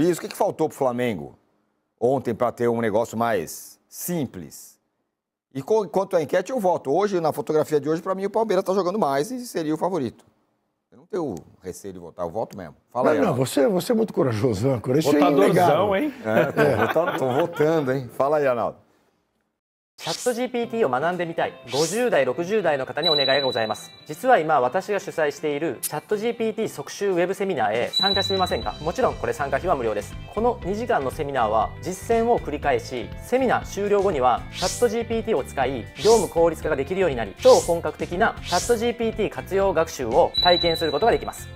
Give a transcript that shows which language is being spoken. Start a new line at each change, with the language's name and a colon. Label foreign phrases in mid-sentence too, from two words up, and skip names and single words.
Portuguese: O que faltou para o Flamengo ontem para ter um negócio mais simples? E quanto à enquete, eu voto. Hoje, na fotografia de hoje, para mim, o Palmeiras está jogando mais e seria o favorito. Eu não tenho receio de votar, eu voto mesmo. Fala aí. Não, você é muito corajoso, âncora. Isso Votadorzão, hein? Tô votando, hein? Fala aí, Arnaldo.
Japanese: チャット GPT を学んでみたい50代60代の方にお願いがございます。実は今私が主催しているチャット GPT 即習ウェブセミナーへ参加してみませんか。もちろんこれ参加費は無料です。この2時間のセミナーは実践を繰り返し、セミナー終了後にはチャット GPT を使い業務効率化ができるようになり、超本格的なチャット GPT 活用学習を体験することができます。